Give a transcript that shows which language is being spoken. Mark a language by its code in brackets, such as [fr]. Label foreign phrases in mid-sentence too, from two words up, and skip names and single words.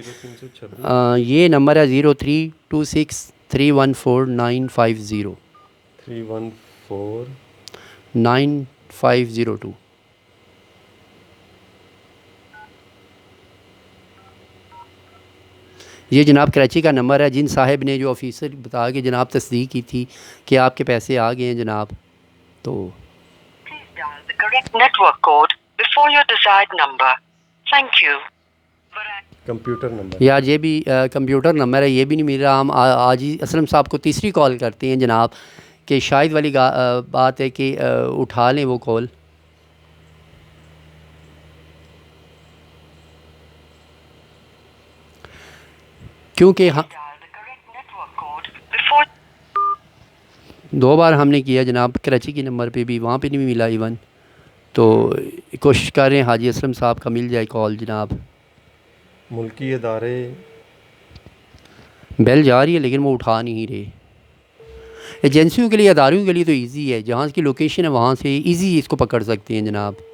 [ur] یہ نمبر ہے 0326314950 9502. یہ جناب کراچی کا نمبر ہے. جن صاحب نے جو آفیسر بتا کے جناب تصدیق کی تھی کہ آپکے پیسے آ گئے ہیں جناب، تو [en] Please dial the correct network code before your desired number. Thank you. computer number [ur] یار یہ بھی [en] computer number [ur] ہے، یہ بھی نہیں مل رہا۔ ہم آج ہی اسلم صاحب کو تیسری کال کرتے ہیں جناب کہ شاید والی بات ہے کہ اٹھا لیں وہ کال. کیونکہ ہاں [en] Dial the correct network code before. [ur] 2 بار ہمنے کیا جناب کراچی کے نمبر پے بھی، وہاں پے نہیں ملا ایون. تو کوشش کر رہے ہیں حاجی اسلم صاحب کا مل جائے کال جناب. ملکی ادارے بیل جا رہی ہے لیکن وہ اٹھا نہیں رہے. ایجنسیوں کے لیے، اداروں کے لیے تو ایزی ہے، جہاں کی لوکیشن ہے وہاں سے ایزی اسکو پکڑ سکتے ہیں جناب.